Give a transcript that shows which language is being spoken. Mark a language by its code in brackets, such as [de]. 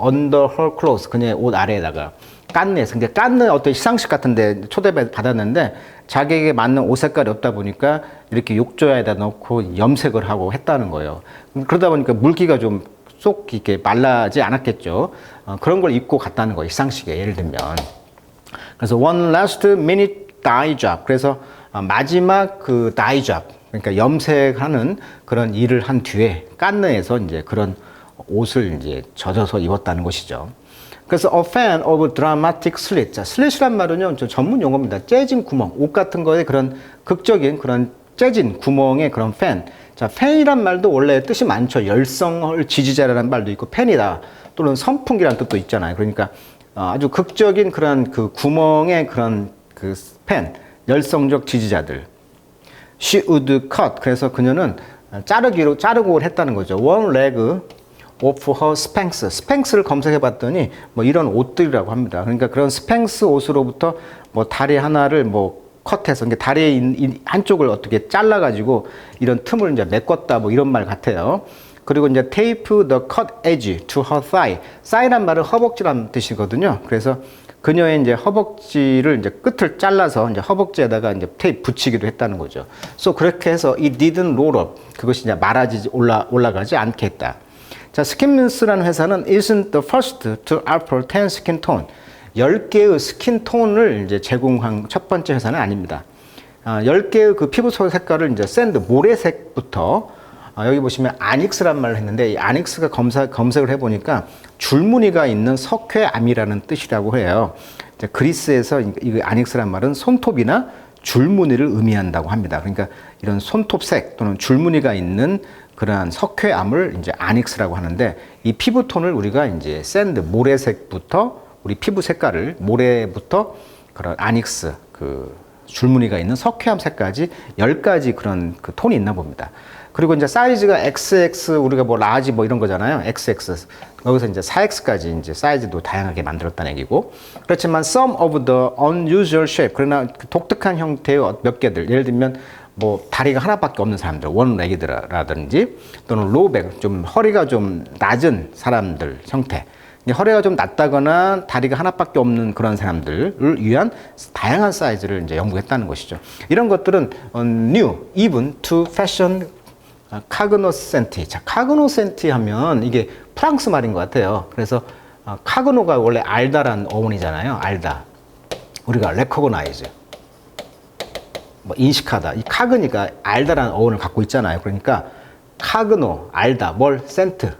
[en] under her clothes, [ko] 그녀의 옷 아래에다가. 깐네에서. 근데 깐네 어떤 시상식 같은데 초대받았는데 자기에게 맞는 옷 색깔이 없다 보니까 이렇게 욕조에다 넣고 염색을 하고 했다는 거예요. 그러다 보니까 물기가 좀 쏙 이렇게 말라지 않았겠죠. 그런 걸 입고 갔다는 거예요. 시상식에 예를 들면. 그래서 [en] one last minute dye job. [ko] 그래서 마지막 그 dye job. 그러니까 염색하는 그런 일을 한 뒤에 깐느에서 이제 그런 옷을 이제 젖어서 입었다는 것이죠. 그래서 [en] a fan of dramatic slit. [ko] 자, 슬릿이란 말은요, 전문 용어입니다. 째진 구멍, 옷 같은 거에 그런 극적인 그런 째진 구멍의 그런 팬. 자, 팬이란 말도 원래 뜻이 많죠. 열성을 지지자라는 말도 있고, 팬이다. 또는 선풍기라는 뜻도 있잖아요. 그러니까 아주 극적인 그런 그 구멍의 그런 그 팬, 열성적 지지자들. [en] She would cut. [ko] 그래서 그녀는 자르고 했다는 거죠. [en] One leg of her Spanx. [ko] 스팽스를 검색해 봤더니 뭐 이런 옷들이라고 합니다. 그러니까 그런 스팽스 옷으로부터 뭐 다리 하나를 뭐 컷해서, 그러니까 다리의 한쪽을 어떻게 잘라가지고 이런 틈을 이제 메꿨다 뭐 이런 말 같아요. 그리고 이제 [en] tape the cut edge to her thigh. [ko] thigh란 말은 허벅지란 뜻이거든요. 그래서 그녀의 이제 허벅지를 이제 끝을 잘라서 이제 허벅지에다가 이제 테이프 붙이기도 했다는 거죠. [en] So [ko] 그렇게 해서 [en] it didn't roll up. [ko] 그것이 이제 말아지지 올라가지 않게 했다. 자, 스킨민스라는 회사는 [en] isn't the first to offer 10 skin tone. [ko] 10개의 스킨톤을 이제 제공한 첫 번째 회사는 아닙니다. 10개의 그 피부 속 색깔을 이제 샌드, 모래색부터 여기 보시면 아닉스란 말을 했는데 이 아닉스가 검색을 해보니까 줄무늬가 있는 석회암이라는 뜻이라고 해요. 그리스에서 이 아닉스란 말은 손톱이나 줄무늬를 의미한다고 합니다. 그러니까 이런 손톱색 또는 줄무늬가 있는 그러한 석회암을 이제 아닉스라고 하는데 이 피부톤을 우리가 이제 샌드, 모래색부터 우리 피부 색깔을 모래부터 그런 아닉스, 그 줄무늬가 있는 석회암 색까지 10가지 그런 그 톤이 있나 봅니다. 그리고 이제 사이즈가 XX, 우리가 뭐 라지 뭐 이런 거잖아요. XX. 여기서 이제 4X까지 이제 사이즈도 다양하게 만들었다는 얘기고. 그렇지만 [en] some of the unusual shape. [ko] 그러나 독특한 형태의 몇 개들. 예를 들면 뭐 다리가 하나밖에 없는 사람들, 원레기드라든지 또는 로우백, 좀 허리가 좀 낮은 사람들 형태. 허리가 좀 낮다거나 다리가 하나밖에 없는 그런 사람들을 위한 다양한 사이즈를 이제 연구했다는 것이죠. 이런 것들은 [en] new, even to fashion cognoscenti. [ko] 자, cognoscenti 하면 이게 프랑스 말인 것 같아요. 그래서 카그노가 원래 알다란 어원이잖아요. 알다. 우리가 recognize. 뭐 인식하다. 이 카그니까 알다라는 어원을 갖고 있잖아요. 그러니까 카그노, 알다, 뭘, 센트.